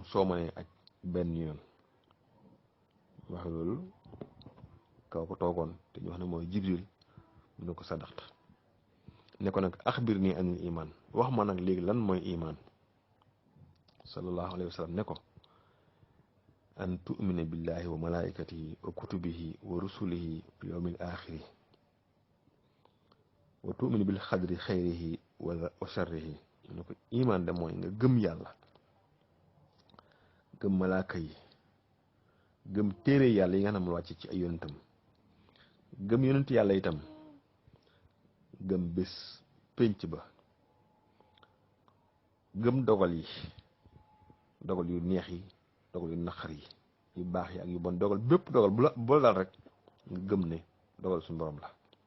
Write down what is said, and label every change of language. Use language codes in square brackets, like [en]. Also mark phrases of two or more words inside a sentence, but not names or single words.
[wo] soo mënee aj benn yoon wax loolu kaw ko toogoon te ñu wax ne mooy Jibril mu ne ko sadaxta ne ko nag [ar] أخبرني عن الإيمان [wo] wax ma nag léegi lan mooy iman [ar] صلى الله عليه وسلم [wo] ne ko [ar] أن تؤمن بالله وملائكته وكتبه ورسله واليوم الآخر وتؤمن بالقدر خيره وشره [wo] ne ko iman de mooy nga gëm yàlla gëm malaaka yi gëm téere yàlla yi nga xam ne wàcc ci ay yonentam gëm yonent yàlla itam gëm bés pénc ba gëm dogal yu neex yi dogal yu naqar yi yu baax yi ak yu bon dogal bépp dogal bu la daal rek nga gëm ne dogal suñu borom la